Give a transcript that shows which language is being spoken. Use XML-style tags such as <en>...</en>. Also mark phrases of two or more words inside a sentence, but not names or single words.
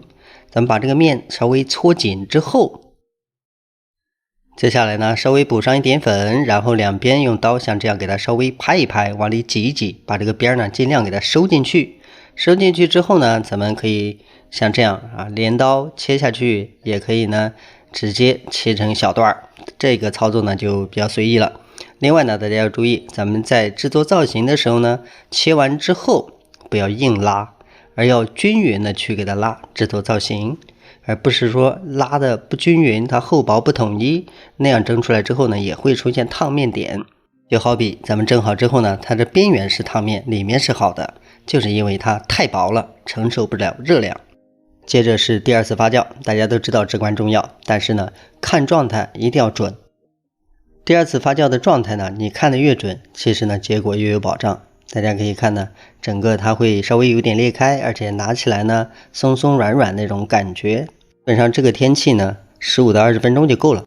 <zh>咱們把這個面稍微搓緊之後，接下來呢稍微補上一點粉，然後兩邊用刀像這樣給它稍微拍一拍，往裡擠一擠，把這個邊呢盡量給它收進去。收進去之後呢，咱們可以像這樣啊，鐮刀切下去，也可以呢直接切成小段，這個操作呢就比較隨意了。另外呢，大家要注意，咱們在制作造型的時候呢，切完之後不要硬拉，而要均匀的去給它拉，制作造型，而不是說拉的不均匀，它厚薄不統一，那樣蒸出來之後呢，也會出現燙面點。就好比咱們蒸好之後呢，它的邊緣是燙面，裡面是好的，就是因為它太薄了，承受不了熱量。接着是第二次发酵，大家都知道至關重要，但是呢，看狀態一定要準。第二次发酵的狀態呢，你看得越準，其實呢，結果越有保障。大家可以看呢，整個它會稍微有點裂開，而且拿起來呢，鬆鬆軟軟那種感覺。基本上這個天氣呢，15到20分鐘就夠了。</zh>